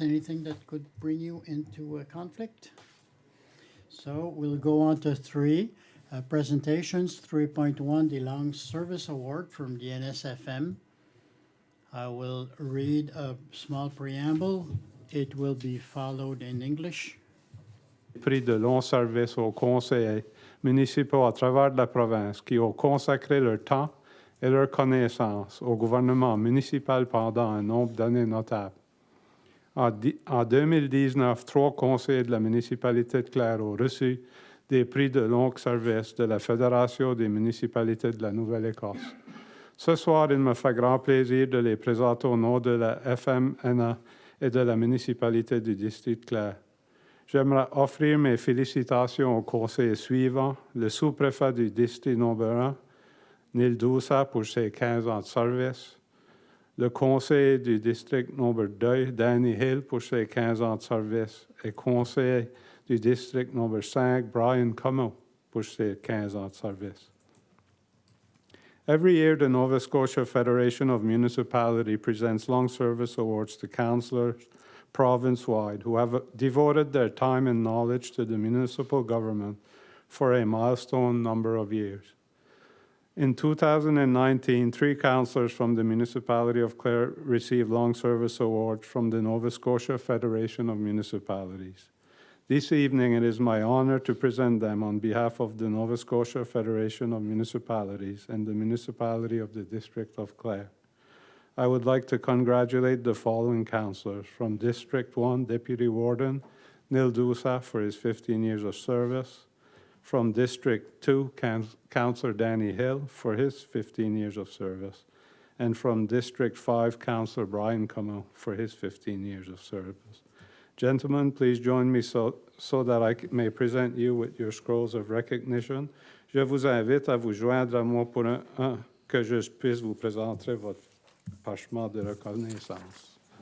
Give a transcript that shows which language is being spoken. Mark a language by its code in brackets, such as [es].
[en] Anything that could bring you into a conflict? So we'll go on to 3. Presentations, 3.1, the Long Service Award from the NSFM. I will read a small preamble. It will be followed in English. [fr] prix de long service aux conseillers municipaux à travers la province qui ont consacré leur temps et leur connaissance au gouvernement municipal pendant un nombre d'années notable. En 2019, 3 conseillers de la municipalité de Clare ont reçu des prix de long service de la Fédération des municipalités de la Nouvelle-Écosse. Ce soir, il me fait grand plaisir de les présenter au nom de la FMNA et de la municipalité du district de Clare. J'aimerais offrir mes félicitations aux conseillers suivants, le sous-préfet du district numéro 1, Neil Doussa, pour ses 15 ans de service, le conseiller du district numéro 2, Danny Hill, pour ses 15 ans de service, et conseiller du district numéro 5, Brian Como, pour ses 15 ans de service. [en] Every year, the Nova Scotia Federation of Municipalities presents long service awards to councillors province-wide who have devoted their time and knowledge to the municipal government for a milestone number of years. In 2019, 3 councillors from the municipality of Clare received long service awards from the Nova Scotia Federation of Municipalities. This evening, it is my honor to present them on behalf of the Nova Scotia Federation of Municipalities and the municipality of the District of Clare. I would like to congratulate the following councillors. From District 1, Deputy Warden Neil Doussa for his 15 years of service. From District 2, Councillor Danny Hill for his 15 years of service. And from District 5, Councillor Brian Como for his 15 years of service. Gentlemen, please join me so that I may present you with your scrolls of recognition. [fr] Je vous invite à vous joindre à moi pour que je puisse vous présenter votre parchemin de reconnaissance.